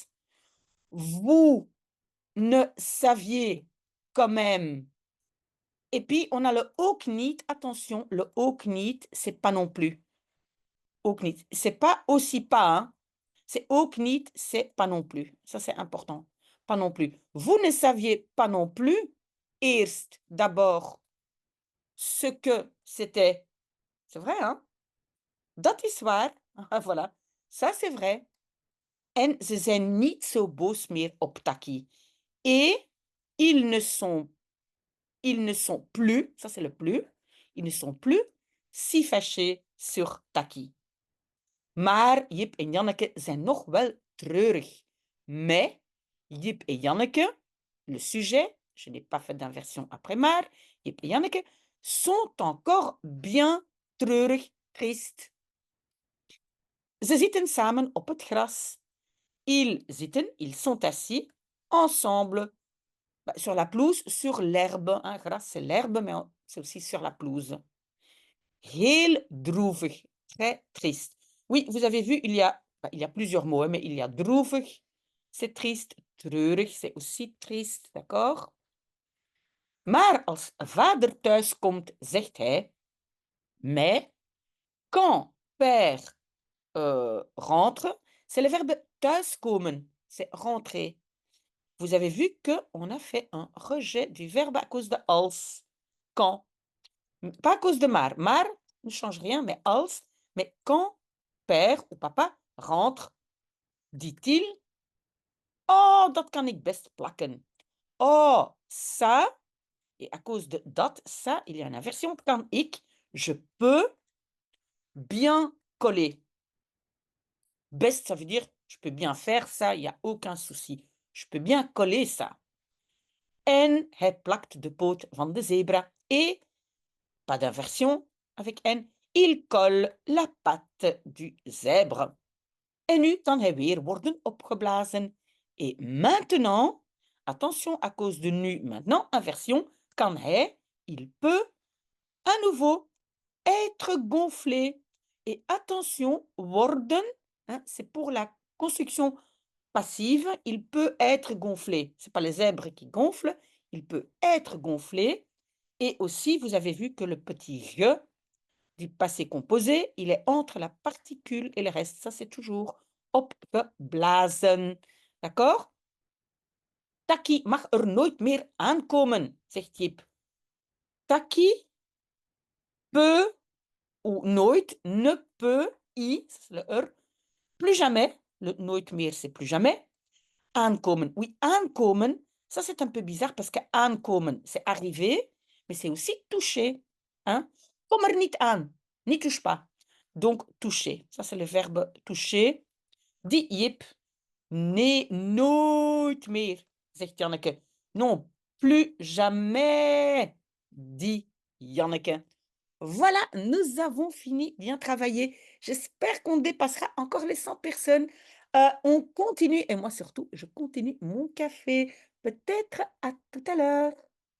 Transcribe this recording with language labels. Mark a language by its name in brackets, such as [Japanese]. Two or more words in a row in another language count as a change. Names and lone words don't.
[French] Vous ne saviez quand même. Et puis, on a le [Dutch] ook niet. [French] Attention, le [Dutch] ook niet, [French] c'est pas non plus. [Dutch] Ook niet. [French] C'est pas aussi pas, hein. C'est [Dutch] ook niet, [French] c'est pas non plus. Ça, c'est important. Pas non plus. Vous ne saviez pas non plus, eerst, d'abord, ce que c'était. C'est vrai, hein? [Dutch] Dat is waar. [French] Ah, voilà. Ça, c'est vrai. [Dutch] En ze zijn niet zo boos meer op Taki. [French] Et ils ne sont plus, ça c'est le plus, ils ne sont plus si fâchés sur Taki. [Dutch] Maar Jip en Janneke zijn nog wel treurig. [French] Mais Jip et Janneke, le sujet, je n'ai pas fait d'inversion après maar, Jip et Janneke sont encore bien treurig, triste. [Dutch] Ze zitten samen op het gras. [French] Ils sont assis ensemble sur la pelouse, sur l'herbe. Hein, gras, c'est l'herbe, mais c'est aussi sur la pelouse. [Dutch] Heel droevig, [French] très triste. Oui, vous avez vu, il y a plusieurs mots, hein, mais il y a droevig, c'est triste. Treurig, c'est aussi triste, d'accord? [Dutch] Maar als vader thuis komt, zegt hij, [French] mais quand père rentre, c'est le verbe thuiskomen, c'est rentrer. Vous avez vu qu'on a fait un rejet du verbe à cause de als. Quand. Pas à cause de maar. Maar ne change rien, mais als. Mais quand père ou papa rentre, dit-il, [Dutch] oh, dat kan ik best plakken. [French] Oh, ça, et à cause de dat, ça, il y a une inversion. [Dutch] Kan ik, [French] je peux bien coller. Best, ça veut dire, je peux bien faire ça, il n'y a aucun souci. Je peux bien coller ça. [Dutch] En hij plakt de poot van de zebra. [French] Et, pas d'inversion avec en, il colle la patte du zèbre. [Dutch] En nu kan hij weer worden opgeblazen. [French] Et maintenant, attention, à cause de nu, maintenant, inversion, [Dutch] kan hij, [French] il peut, à nouveau, être gonflé. Et attention, worden, hein, c'est pour la construction passive, il peut être gonflé. Ce n'est pas les zèbres qui gonflent, il peut être gonflé. Et aussi, vous avez vu que le petit « je » du passé composé, il est entre la particule et le reste. Ça, c'est toujours opgeblazen. D'accord? [Dutch] Taki mag er nooit meer aankomen, zegt Jip. [French] Taki peut, ou nooit, ne peut, i, c'est le er, plus jamais, le [Dutch] nooit meer, [French] c'est plus jamais, aankomen. Oui, aankomen, ça c'est un peu bizarre parce que aankomen, c'est arriver, mais c'est aussi toucher. Hein? [Dutch] Kom er niet aan, [French] n'y touche pas. Donc, toucher, ça c'est le verbe toucher. [Dutch] Dit Jip, nee, nooit meer, zegt Janneke. [French] Non, plus jamais, dit Janneke. Voilà, nous avons fini, bien travaillé. J'espère qu'on dépassera encore les 100 personnes. On continue, et moi surtout, je continue mon café. Peut-être à tout à l'heure.